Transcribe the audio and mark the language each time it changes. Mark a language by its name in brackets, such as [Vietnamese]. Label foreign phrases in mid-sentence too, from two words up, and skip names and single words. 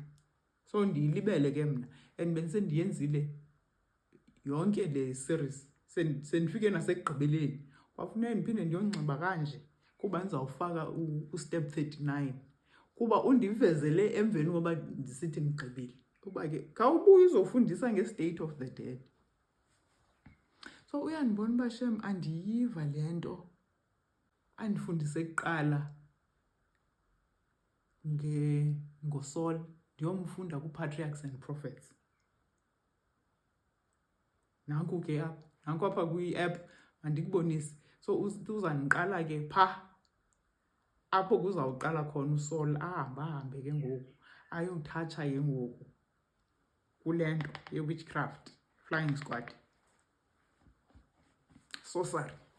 [Xhosa] So ndiyilibele ke mna, and bendisendiyenzile yonke le series, sendifike nasekugqibeleni. Kwafuneka ndiphinde ndiyonxiba kanje kuba ndizawufaka u-step 39, kuba undivezele emveni koba ndisithi ndigqibile. Kuba ke khawubuye uzofundisa nge- [English] state of the dead. [Xhosa] So uyandibona uba shem andiyiva le nto andifundise kuqala ngoSaul, ndiyomfunda ku-Patriarchs and Prophets. Nanku ke apha kwi-app andikubonisi. So uzandiqala ke pha apho kuzawuqala khona uSaul ahambe ke ngoku ayothatsha ke ngoku kule nto ye- [English] witchcraft, flying squad, sorcery.